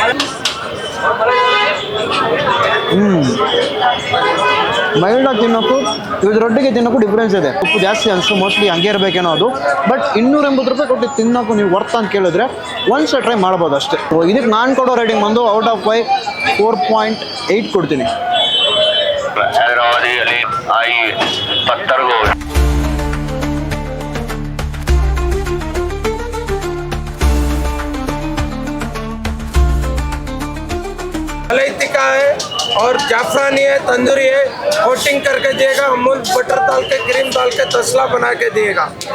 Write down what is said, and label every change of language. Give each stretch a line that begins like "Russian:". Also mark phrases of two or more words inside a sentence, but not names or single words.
Kannada: ಮೈಲ್ಡಾಗಿ ತಿನ್ನೋಕ್ಕೂ ಇದರೊಟ್ಟಿಗೆ ತಿನ್ನೋಕ್ಕೂ ಡಿಫ್ರೆನ್ಸ್ ಇದೆ. ಉಪ್ಪು ಜಾಸ್ತಿ ಅನಿಸು, ಮೋಸ್ಟ್ಲಿ ಹಂಗೆ ಇರಬೇಕೇನೋ ಅದು. ಬಟ್ 280 ರೂಪಾಯಿ ಕೊಟ್ಟು ತಿನ್ನೋಕ್ಕೂ ನೀವು ವರ್ತ್ ಅಂತ ಕೇಳಿದ್ರೆ ಒಂದ್ಸಲ ಟ್ರೈ ಮಾಡ್ಬೋದು ಅಷ್ಟೇ. ಇದಕ್ಕೆ ನಾನು ಕೊಡೋ ರೇಟಿಂಗ್ ಬಂದು
English: out of
Kannada: 5 4.8 ಕೊಡ್ತೀನಿ.
Hindi: मलाई टिक्का है और जाफरानी है, तंदूरी है, कोटिंग करके देगा, अमूल बटर डाल के क्रीम डाल के तसला बना के देगा.